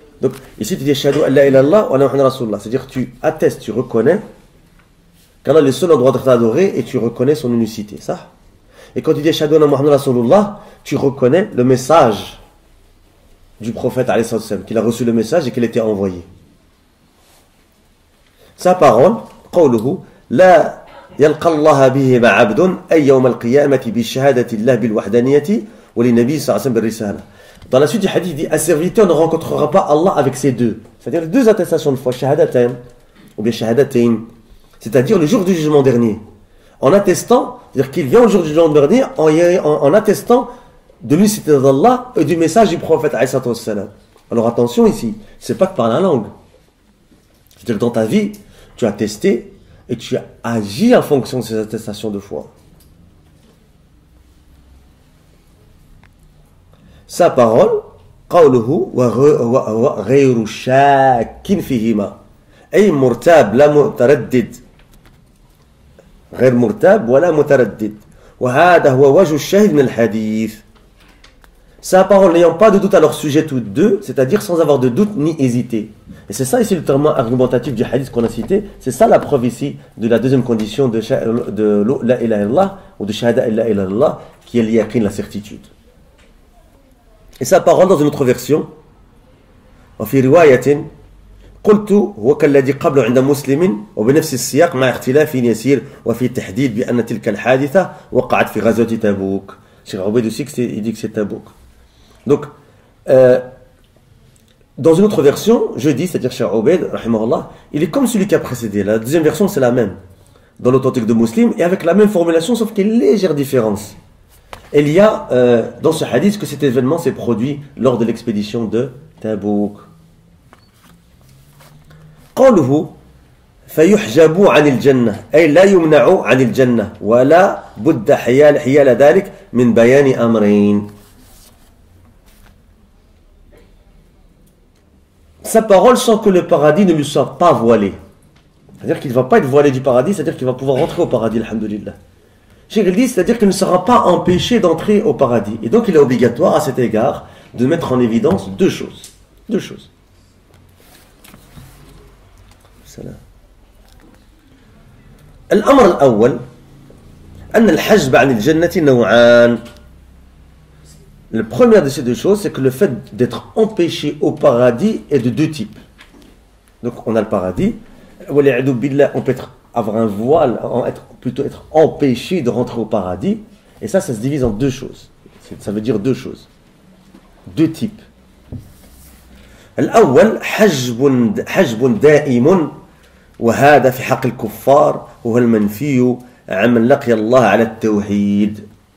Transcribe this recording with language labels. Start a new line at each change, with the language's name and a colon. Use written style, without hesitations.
French: Donc ici tu dis Ashhadu an la ilaha illallah wa anna Muhammadan rasulullah, c'est-à-dire tu attestes, tu reconnais qu'Allah est le seul endroit d'être adoré et tu reconnais son unicité, ça. Et quand tu dis Ashhadu anna Muhammadan rasulullah, tu reconnais le message du prophète alayhi sallam, qu'il a reçu le message et qu'il était envoyé. Sa parole,
Arabic: قوله لا يلقى الله به مع عبد أي يوم القيامة بشهادة الله بالوحدانية وللنبي صلى الله عليه وسلم بالرسالة.
French: Dans la suite du hadith, il dit un serviteur ne rencontrera pas Allah avec ces deux. C'est-à-dire les deux attestations de foi, shahadatayn ou bien shahadatayn. C'est-à-dire le jour du jugement dernier. En attestant, c'est-à-dire qu'il vient au jour du jugement dernier en attestant de l'unicité d'Allah et du message du prophète alayhi salatu wassalam. Alors attention ici, c'est pas que par la langue. C'est-à-dire dans ta vie, tu as attesté et tu as agi en fonction de ces attestations de foi. Sa parole,
Arabic: قوله وغير شاك فيهما أي مرتاب لا متردد غير مرتاب ولا متردد وهذا هو وجه الشاهد من الحديث.
French: Sa parole n'ayant pas de doute à leur sujet toutes deux, c'est-à-dire sans avoir de doute ni hésiter. Et c'est ça ici le terme argumentatif du hadith qu'on a cité, c'est ça la preuve ici de la deuxième condition de la ilaha illallah ou de shahada la ilaha illallah qui est l'yaqin, la certitude. Et sa parole dans une autre version,
Arabic: وفي رواية قلت هو كالذي قبله عند مسلم وبنفس السياق مع اختلاف يسير وفي تحديد بأن تلك الحادثة وقعت في غزوة تبوك.
French: Cheikh Obeid aussi, il dit que c'est Tabouk. Donc, dans une autre version, je dis, c'est-à-dire Cheikh Obeid, rahimahullah, il est comme celui qui a précédé. La deuxième version, c'est la même, dans l'authentique de Muslim, et avec la même formulation, sauf qu'il y a une légère différence. Et il y a dans ce hadith que cet événement s'est produit lors de l'expédition de Tabouk.
Arabic: قوله فيحجبوا عن الجنة أي لا يمنعوا عن الجنة ولا بد حيال ذلك من بيان أمرين.
French: Sa parole sans que le paradis ne lui soit pas voilé. C'est-à-dire qu'il ne va pas être voilé du paradis, c'est-à-dire qu'il va pouvoir rentrer au paradis, alhamdulillah. Cheikh dit, c'est-à-dire qu'il ne sera pas empêché d'entrer au paradis. Et donc il est obligatoire à cet égard de mettre en évidence deux choses. Deux choses.
Arabic: الأمر الأول أن الحجب عن الجنة نوعان.
French: La première de ces deux choses, c'est que le fait d'être empêché au paradis est de deux types. Donc on a le paradis, on peut avoir un voile, plutôt être empêché de rentrer au paradis, et ça se divise en deux choses. Ça veut dire deux choses. Deux types.
Arabic: الأول حجب دائم وهذا في حق الكفار وهو المنفي عمن لقي الله على التوحيد.